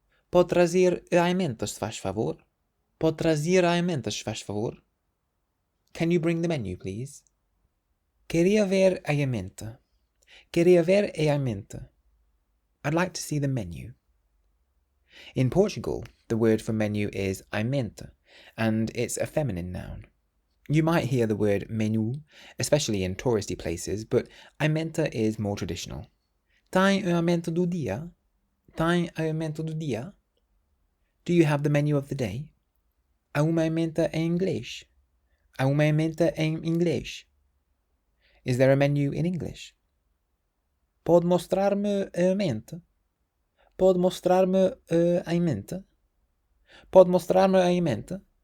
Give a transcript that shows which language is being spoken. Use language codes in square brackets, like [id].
[pt] Pode trazer a ementa, se faz favor. Pode trazer a ementa, se faz favor. [en] Can you bring the menu, please? [pt] Queria ver a ementa. Queria ver a ementa. [en] I'd like to see the menu. In Portugal, the word for menu is ementa, and it's a feminine noun. You might hear the word menu, especially in touristy places, but ementa is more traditional. [pt] Tem a ementa do dia? Tem a ementa do dia? [en] Do you have the menu of the day? [pt] Há uma ementa em inglês? Há uma ementa em inglês? [en] Is there a menu in English? [pt] Pode mostrar-me a ementa? Pode mostrar-me a ementa? Pode mostrar-me a ementa?